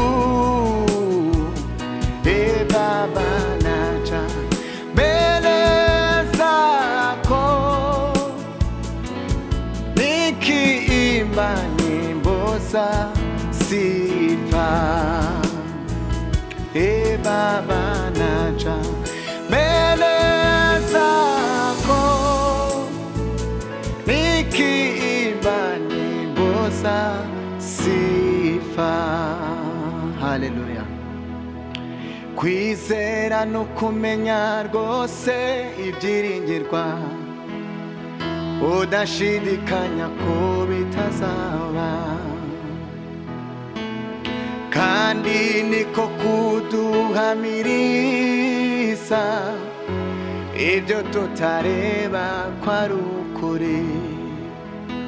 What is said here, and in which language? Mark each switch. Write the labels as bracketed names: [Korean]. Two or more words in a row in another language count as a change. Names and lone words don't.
[Swahili] Baba, naja mbele zako nikiimba nyimbo za sifa. Baba, naja mbele zako nikiimba nyimbo za sifa. Haleluya. [Kinyarwanda] kwizera no kumenya rwose ibyiringirwa, udashidikanya ko bitazaba, kandi niko kuduhamiriza ibyo tutareba ko ari ukuri.